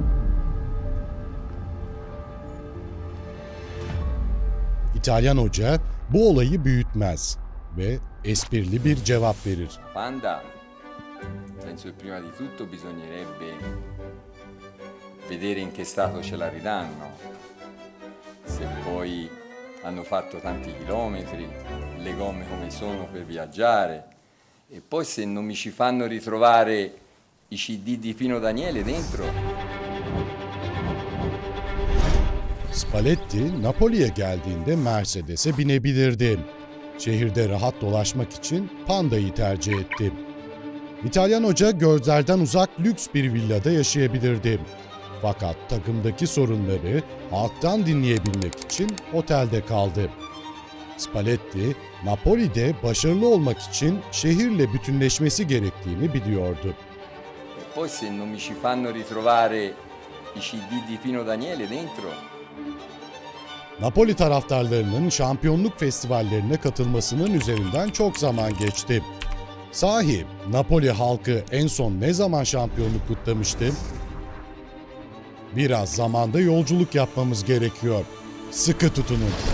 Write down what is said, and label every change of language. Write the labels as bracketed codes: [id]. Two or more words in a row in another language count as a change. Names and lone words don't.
[tr] İtalyan hoca bu olayı büyütmez ve esprili bir cevap verir. [it] Panda, penso che prima di tutto bisognerebbe vedere in che stato ce la ridanno. Se poi hanno fatto tanti chilometri, le gomme come sono per viaggiare, e poi se non mi ci fanno ritrovare i CD di Pino Daniele dentro. [tr] Spalletti, Napoli'ye geldiğinde Mercedes'e binebilirdi. Şehirde rahat dolaşmak için Panda'yı tercih etti. İtalyan hoca gözlerden uzak lüks bir villada yaşayabilirdi. Fakat takımdaki sorunları halktan dinleyebilmek için otelde kaldı. Spalletti, Napoli'de başarılı olmak için şehirle bütünleşmesi gerektiğini biliyordu. [it] E poi se non mi ci fanno ritrovare i CD di Pino Daniele dentro. [tr] Napoli taraftarlarının şampiyonluk festivallerine katılmasının üzerinden çok zaman geçti. Sahi, Napoli halkı en son ne zaman şampiyonluk kutlamıştı? Biraz zamanda yolculuk yapmamız gerekiyor. Sıkı tutunun.